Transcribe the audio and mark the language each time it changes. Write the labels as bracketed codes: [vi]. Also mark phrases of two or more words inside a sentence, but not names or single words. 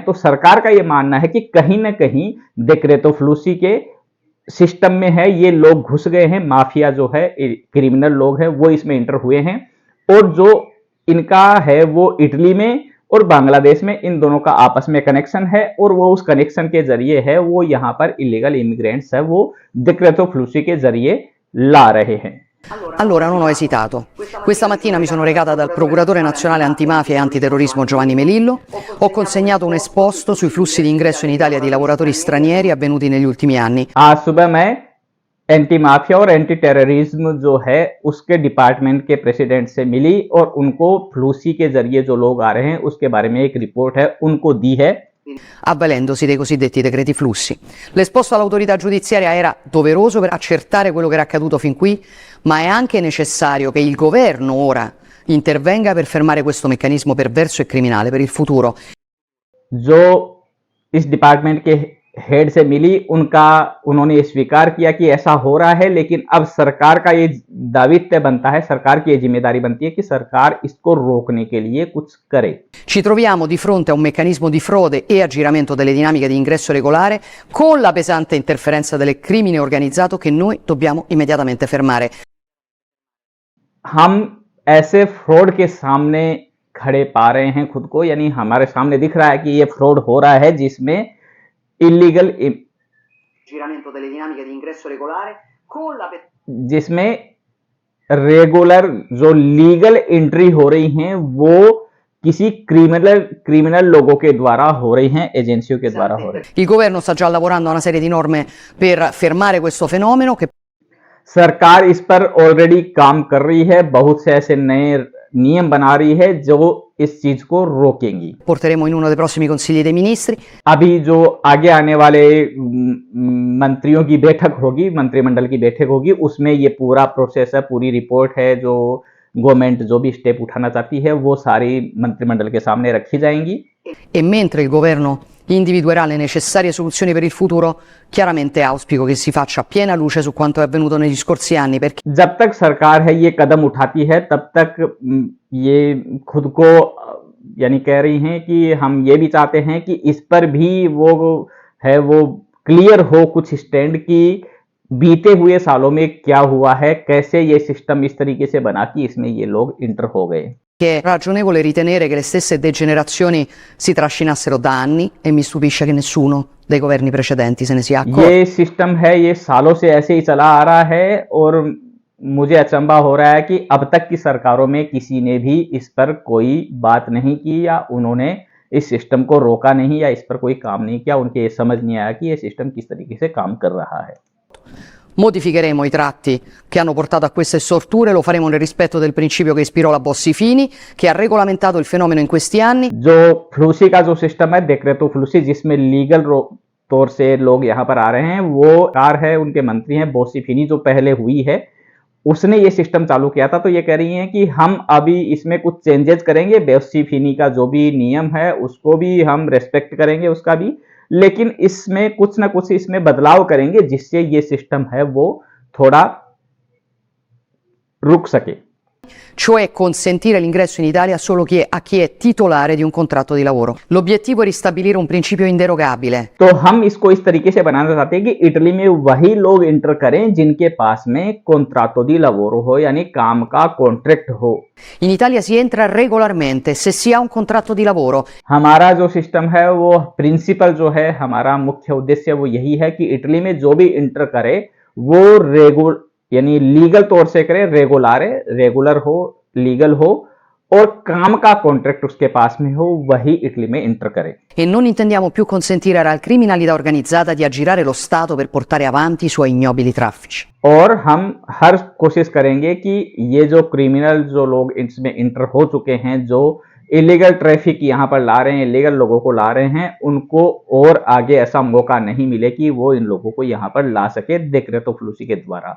[hi] तो सरकार का यह मानना है कि कहीं ना कहीं [it] decreto flussi [hi] के सिस्टम में है, ये लोग घुस गए हैं, माफिया जो है क्रिमिनल लोग हैं वो इसमें इंटर हुए हैं, और जो इनका है वो इटली में और बांग्लादेश में इन दोनों का आपस में कनेक्शन है, और वो उस कनेक्शन के जरिए है वो यहाँ पर [en] illegal immigrants [hi] है वो [it] decreto flussi [hi] के जरिए ला रहे हैं। [it] Allora non ho esitato. Questa mattina mi sono recata dal procuratore nazionale antimafia e antiterrorismo Giovanni Melillo, ho consegnato un esposto sui flussi di ingresso in Italia di lavoratori stranieri avvenuti negli ultimi anni. [hi] आज सुबह मैं [en] anti mafia [hi] और [en] anti terrorism [hi] जो है उसके डिपार्टमेंट के प्रेसिडेंट से मिली और उनको फ्लूसी के जरिए जो लोग आ रहे हैं उसके बारे में एक रिपोर्ट है उनको दी है, [it] avvalendosi dei cosiddetti decreti flussi. L'esposto all'autorità giudiziaria era doveroso per accertare quello che era accaduto fin qui, ma è anche necessario che il governo ora intervenga per fermare questo meccanismo perverso e criminale per il futuro. [hi] जो इस डिपार्टमेंट के हेड से मिली उन्होंने स्वीकार किया कि ऐसा हो रहा है, लेकिन अब सरकार का ये दायित्व बनता है, सरकार की ये जिम्मेदारी बनती है कि सरकार इसको रोकने के लिए कुछ करे। [it] Ci troviamo di fronte a un meccanismo di frode e aggiramento delle dinamiche di ingresso regolare con la pesante interferenza del crimine organizzato che noi dobbiamo immediatamente fermare. [hi] हम ऐसे फ्रॉड के सामने खड़े पा रहे हैं खुद को, यानी हमारे सामने दिख रहा है कि ये फ्रॉड हो रहा है जिसमें इलीगल [it] Aggiramento delle dinamiche di ingresso regolare con la [hi] जिसमें रेगुलर जो [en] legal entry [hi] हो रही हैं वो किसी क्रिमिनल लोगों के द्वारा हो रही हैं, एजेंसियों के द्वारा हो रही हैं। [it] Il governo sta già lavorando a una serie di norme per fermare questo fenomeno che [hi] सरकार इस पर ऑलरेडी काम कर रही है, बहुत से ऐसे नए नियम बना रही है जो इस चीज को रोकेंगी। [it] porteremo in uno dei prossimi consigli dei ministri. [hi] अभी जो आगे आने वाले मंत्रियों की बैठक होगी, मंत्रिमंडल की बैठक होगी, उसमें ये पूरा प्रोसेस है, पूरी रिपोर्ट है, जो गवर्नमेंट जो भी स्टेप उठाना चाहती है वो सारी मंत्रिमंडल के सामने रखी जाएंगी। [it] E mentre il governo individuerà le necessarie soluzioni per il futuro, chiaramente auspico che si faccia piena luce su quanto è avvenuto negli scorsi anni, perché [hi] जब तक सरकार है ये कदम उठाती है तब तक ये खुद को यानी कह रही हैं कि हम ये भी चाहते हैं कि इस पर भी वो क्लियर हो कुछ स्टैंड की बीते हुए सालों में क्या हुआ है, कैसे ये सिस्टम इस तरीके से बना कि इसमें ये लोग इंटर हो गए। [it] è ragionevole ritenere che le stesse degenerazioni si trascinassero da anni e mi stupisce che nessuno dei governi precedenti se ne sia accorto. [hi] ये सिस्टम है, ये सालों से ऐसे ही चला आ रहा है और मुझे अचंभा हो रहा है कि अब तक की सरकारों में किसी ने भी इस पर कोई बात नहीं की या उन्होंने इस सिस्टम को रोका नहीं या इस पर कोई काम नहीं किया, उनके ये समझ नहीं आया कि ये सिस्टम किस तरीके से काम कर रहा है। [it] Modificheremo i tratti che hanno portato a queste storture, lo faremo nel rispetto del principio che ispirò la Bossi-Fini, che ha regolamentato il fenomeno in questi anni. [hi] जो फ्लूसी का जो सिस्टम है, [it] decreto flussi, [hi] जिसमें लीगल तौर से लोग यहाँ पर आ रहे हैं, वो कार है, उनके मंत्री हैं बोसी-फिनी जो पहले हुई है, उसने ये सिस्टम चालू किया था। तो ये कह रही हैं कि हम अभी इसमें कुछ चेंजेस करेंगे, बोसी-फिनी का जो भी नियम है उसको भी हम रेस्पेक्ट करेंगे उसका भी, लेकिन इसमें कुछ ना कुछ इसमें बदलाव करेंगे जिससे ये सिस्टम है वो थोड़ा रुक सके। [it] Cioè consentire l'ingresso in Italia solo a chi è titolare di un contratto di lavoro. L'obiettivo è ristabilire un principio inderogabile. [hi] तो हम इसको इस तरीके से बनाना चाहते हैं कि इटली में वही लोग इंटर करें जिनके पास में [it] contratto di lavoro [hi] हो, यानी काम का कॉन्ट्रैक्ट हो। [it] In Italia si entra regolarmente se si ha un contratto di lavoro. [hi] हमारा जो सिस्टम है वो प्रिंसिपल जो है, हमारा मुख्य उद्देश्य वो यही है कि इटली में जो भी इंटर करे वो यानी लीगल तौर से करे, रेगुलर हो, लीगल हो और काम का कॉन्ट्रैक्ट उसके पास में हो, वही इटली में इंटर करे। [it] E non intendiamo più consentire alla criminalità organizzata di aggirare lo Stato per portare avanti i suoi ignobili traffici. [hi] और हम हर कोशिश करेंगे कि ये जो क्रिमिनल जो लोग इसमें इंटर हो चुके हैं, जो [en] illegal traffic [hi] यहाँ पर ला रहे हैं, इलीगल लोगों को ला रहे हैं, उनको और आगे ऐसा मौका नहीं मिले कि वो इन लोगों को यहाँ पर ला सके [it] decreto flussi [hi] के द्वारा।